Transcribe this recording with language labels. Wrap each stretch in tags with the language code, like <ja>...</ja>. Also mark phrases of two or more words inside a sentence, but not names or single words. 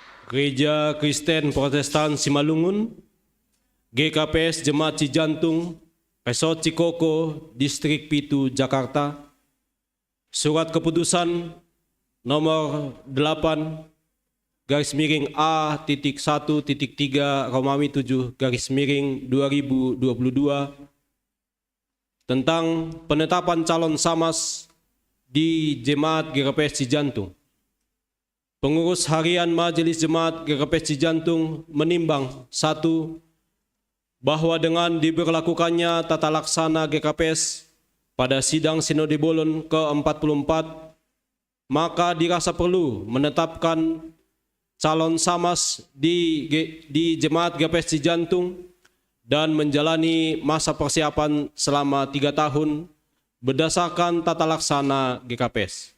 <id>Gereja Kristen Protestan Simalungun, GKPS Jemaat Cijantung, Resort Cikoko, Distrik Pitu, Jakarta. Surat keputusan nomor 8 garis miring A.1.3 Romawi 7 garis miring 2022 tentang penetapan calon SAMAS di Jemaat GKPS Cijantung. Pengurus harian Majelis Jemaat GKPS Cijantung menimbang 1. Bahwa dengan diberlakukannya tata laksana GKPS pada sidang Sinode Bolon ke-44, maka dirasa perlu menetapkan calon SAMAS di Jemaat GKPS Cijantung dan menjalani masa persiapan selama 3 tahun berdasarkan tata laksana GKPS.</id>